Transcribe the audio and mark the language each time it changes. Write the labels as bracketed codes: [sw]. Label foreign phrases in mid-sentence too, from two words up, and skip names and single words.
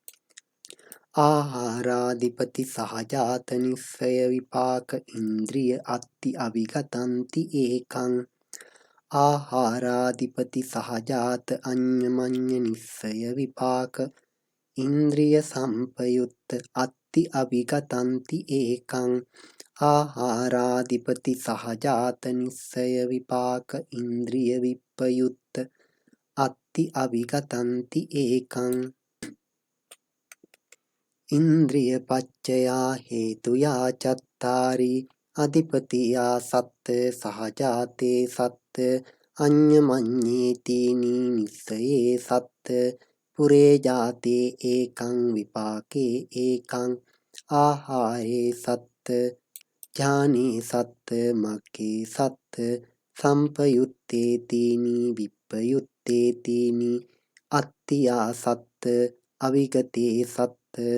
[pi] ආහාරාදිපති සහජාත නිස්සය විපාක ඉන්ද්‍රිය අත්ති අවිගතන්ති ඒකං ආහාරාදිපති සහජාත අඤ්ඤමඤ්ඤ නිස්සය විපාක ඉන්ද්‍රිය සම්පයුත්ත අත්ති අවිගතන්ති ඒකං ආහාරාදිපති සහජාත නිස්සය විපාක ඉන්ද්‍රිය විප්පයුත්ත අත්ති අවිගතන්ති ඒකං ඉන්ද්‍රිය පච්චයා හේතුයා චත්තාරි අධිපතියා සත්ත සහජාතේ සත්ත अन्यमन्येतीनि निस्सये सत् पुरे जाते एकं विपाके एकं आहारे सत् ज्ञाने सत् मग्गे सत् संपयुत्ते तीनि विपयुत्ते तीनि अत्ति असत् अविगते सत्